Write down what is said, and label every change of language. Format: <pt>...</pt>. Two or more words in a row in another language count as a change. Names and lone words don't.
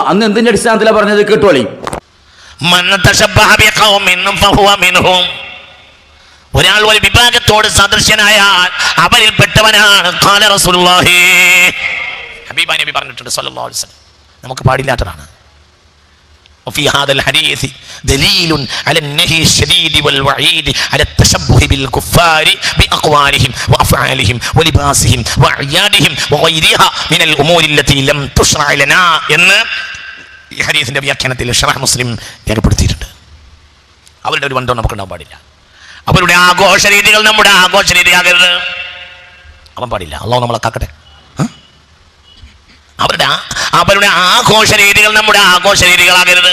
<ml>അന്ന് എന്തിന്റെ അടിസ്ഥാനത്തിലാണ് പറഞ്ഞത്? കേട്ടോളി. ഒരാൾ ഒരു വിഭാഗത്തോട് സദൃശ്യനായാൽ അവരിൽപ്പെട്ടവനാണ്.</ml> <ar>قال رسول الله,</ar> <ml>ഹബീബായ നബി പറഞ്ഞിട്ടുണ്ട്</ml> <ar>صلى الله عليه وسلم.</ar> <ml>നമുക്ക് പാടില്ലാത്തതാണ്.</ml> <ar>وفي هذا الحديث دليل على النهي الشديد والوعيد على التشبه بالكفار بأقوالهم وأفعالهم ولباسهم وأعيادهم وغيرها من الأمور التي لم تشرع لنا</ar> <ml>എന്ന് ഈ ഹദീസിന്റെ വ്യാഖ്യാനത്തിൽ ഷറഹ് മുസ്ലിം രേഖപ്പെടുത്തിയിട്ടുണ്ട്. അവരുടെ ഒരു ബന്ധം നമുക്ക് ഉണ്ടാവാൻ പാടില്ല. അവരുടെ ആഘോഷ രീതികൾ നമ്മുടെ ആഘോഷ രീതിയാകരുത്. അവൻ പാടില്ല. അല്ലാഹു നമ്മളെ കാക്കട്ടെ. അവരുടെ ആഘോഷ രീതികൾ നമ്മുടെ ആഘോഷ രീതികളാകരുത്.</ml>